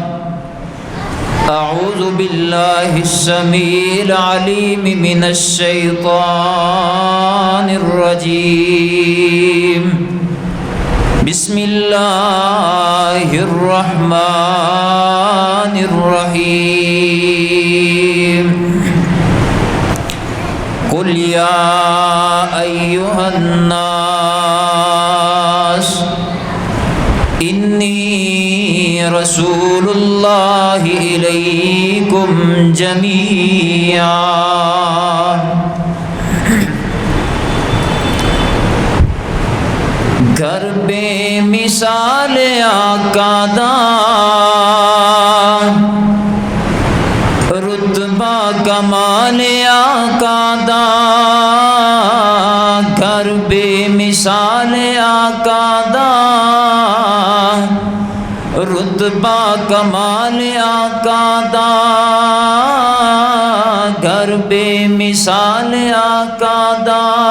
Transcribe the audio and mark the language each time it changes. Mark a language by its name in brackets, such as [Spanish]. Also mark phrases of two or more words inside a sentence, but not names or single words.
[Arabic] أعوذ بالله السميع العليم من الشيطان الرجيم بسم الله الرحمن الرحيم قل يا أيها الناس إني رسول الله إليكم جميعا [Punjabi] گھر بے مثال آقا دا کمال آقا دا گھر بے مثال آقا دا رتبہ کمال آقا دا گھر بے مثال آقا دا